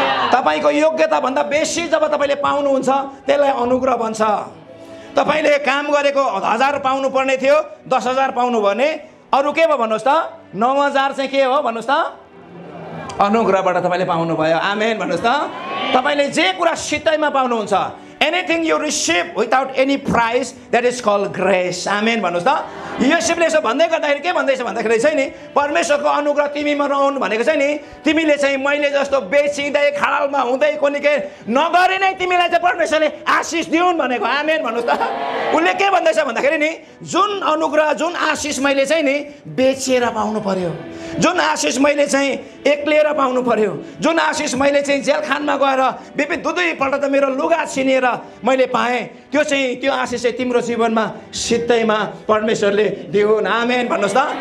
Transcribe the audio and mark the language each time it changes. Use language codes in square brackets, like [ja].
[ne] तपाईँको योग्यता भन्दा बेसी जब तपाईँले पाउनुहुन्छ त्यसलाई अनुग्रह भन्छ। तपाईँले काम गरेको 1000 पाउनु पर्ने थियो, 10,000 पाउनु भने अरू के भयो भन्नुहोस् त? 9,000 चाहिँ के हो भन्नुहोस् त? अनुग्रहबाट तपाईँले पाउनु भयो। आमेन भन्नुहोस् त। तपाईँले जे कुरा सित्तैमा पाउनुहुन्छ, [en] anything you receive without any price, that is called grace. [ne] आमेन भन्नुहोस् त। योसेफले यसो भन्दै गर्दाखेरि के भन्दैछ भन्दाखेरि चाहिँ नि परमेश्वरको अनुग्रह तिमीमा रहनु भनेको चाहिँ नि तिमीले चाहिँ मैले जस्तो बेचिँदै खडालमा हुँदै कोनी के नगरे नै तिमीलाई चाहिँ परमेश्वरले आशिष दिउन् भनेको। आमेन भन्नुहोस् त। उसले के भन्दैछ भन्दाखेरि नि जुन अनुग्रह जुन आशिष मैले चाहिँ नि बेचेर पाउनु पर्यो, जुन आशिष मैले चाहिँ एक्लिएर पाउनु पर्यो, जुन आशिष मैले चाहिँ जेलखानमा गएर दुईपल्ट त मेरो लुगा छिनेर मैले पाएँ, त्यो आशिष चाहिँ तिम्रो जीवनमा सित्तैमा परमेश्वरले दिउन्। आमेन भन्नुहोस् त।